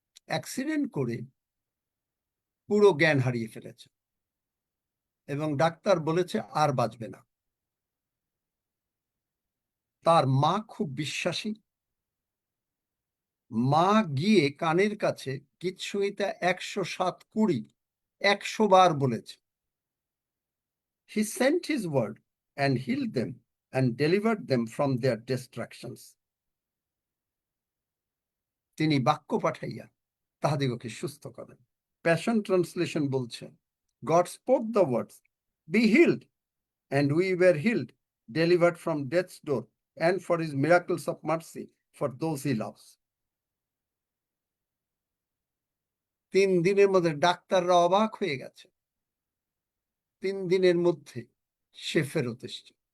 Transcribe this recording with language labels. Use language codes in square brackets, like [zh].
[bn] Accident করে পুরো জ্ঞান হারিয়ে ফেলেছে এবং ডাক্তার বলেছে আর বাঁচবে না। তার মা খুব বিশ্বাসী, মা গিয়ে কানের কাছে গীত সংহিতা 107:20 100 বার বলেছে। [en] He sent his word and healed them and delivered them from their destructions. [bn] তিনি বাক্য পাঠাইয়া তাহাদিগকে সুস্থ করেন। প্যাশন ট্রান্সলেশন বলছে, [en] God spoke the words, be healed, and we were healed, delivered from death's door, and for his miracles of mercy for those he loves. [bn] 3 দিনের মধ্যে ডাক্তাররা অবাক হয়ে গেছে, 3 দিনের মধ্যে সে ফেরত এসছে।